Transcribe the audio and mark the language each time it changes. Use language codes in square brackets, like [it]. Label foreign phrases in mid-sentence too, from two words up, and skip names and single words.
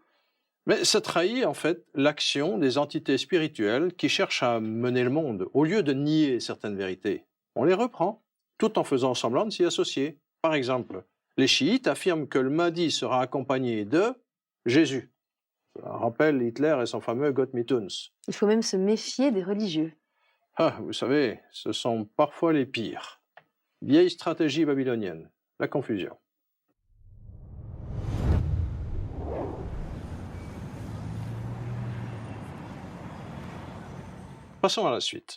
[fr] Mais ça trahit en fait l'action des entités spirituelles qui cherchent à mener le monde. Au lieu de nier certaines vérités, on les reprend, tout en faisant semblant de s'y associer. Par exemple, les chiites affirment que le Mahdi sera accompagné de Jésus. Ça rappelle Hitler et son fameux [de] Gott mit uns. [fr] Il faut même se méfier des religieux. Ah, vous savez, ce sont parfois les pires. Vieille stratégie babylonienne, la confusion. Passons à la suite.